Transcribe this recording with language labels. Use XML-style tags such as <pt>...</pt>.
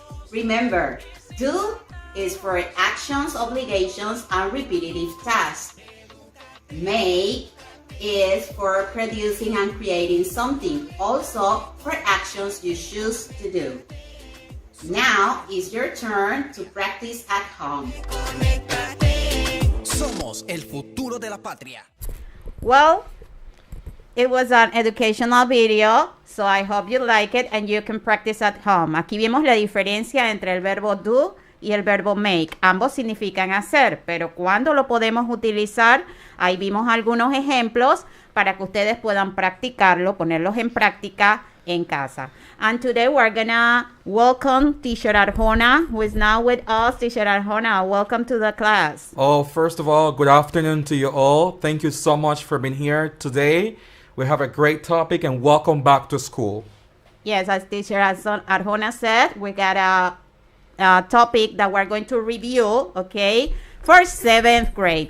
<en>Remember, do is for actions, obligations, and repetitive tasks. Make is for producing and creating something, also for actions you choose to do. Now it's your turn to practice at home.</en> <es>Somos el futuro de la patria.</es> <en>Well, it was an educational video, so I hope you like it and you can practice at home.</en> <es>Aquí vimos la diferencia entre el verbo do y el verbo make. Ambos significan hacer, pero ¿cuándo lo podemos utilizar? Ahí vimos algunos ejemplos para que ustedes puedan practicarlo, ponerlos en práctica en casa.</es> <en>And today we're gonna welcome Teacher Arjona, who is now with us. Teacher Arjona, welcome to the class. Oh, first of all, good afternoon to you all. Thank you so much for being here today. We have a great topic and welcome back to school. Yes, as Teacher Arjona said, we got a topic that we're going to review, okay, for 7th grade.</en>